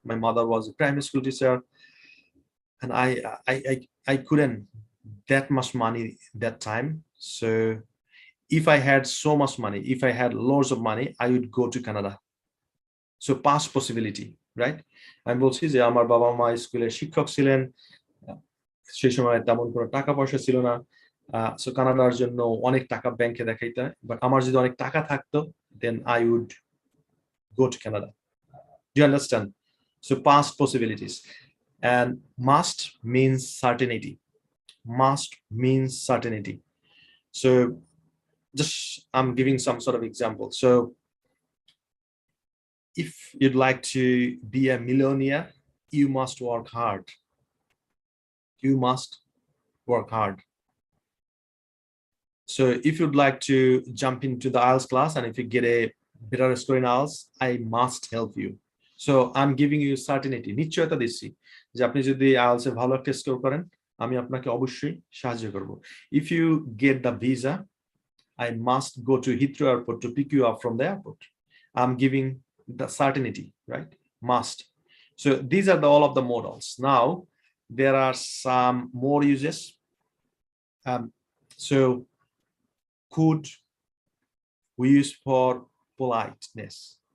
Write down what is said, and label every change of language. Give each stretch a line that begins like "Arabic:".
English: My mother was a primary school teacher, and I couldn't that much money that time. So if I had so much money, if I had loads of money, I would go to Canada. So past possibility, right?
Bangla: আমি বলছি যে আমার বাবা মা স্কুলের শিক্ষক ছিলেন, সেই সময় তেমন কোনো টাকা পয়সা ছিল না, সো কানাডার জন্য অনেক টাকা ব্যাংকে দেখাইতে, বাট আমার যদি অনেক টাকা থাকতো,
English: then I would go to Canada. Do you understand? So past possibilities. And must means certainty. Must means certainty. So just I'm giving some sort of example. So if you'd like to be a millionaire, you must work hard. You must work hard. So if you'd like to jump into the IELTS class, and if you get a better score in IELTS, I must help you. So I'm giving you certainty.
Bangla: নিশ্চয়তা দিচ্ছি যে আপনি যদি IELTS এ ভালো একটা score করেন, আমি আপনাকে অবশ্যই সাহায্য করব.
English: If you get the visa, I must go to Heathrow Airport to pick you up from the airport. I'm giving the certainty, right? Must. So these are all of the modals. Now there are some more uses. So could we use for politeness?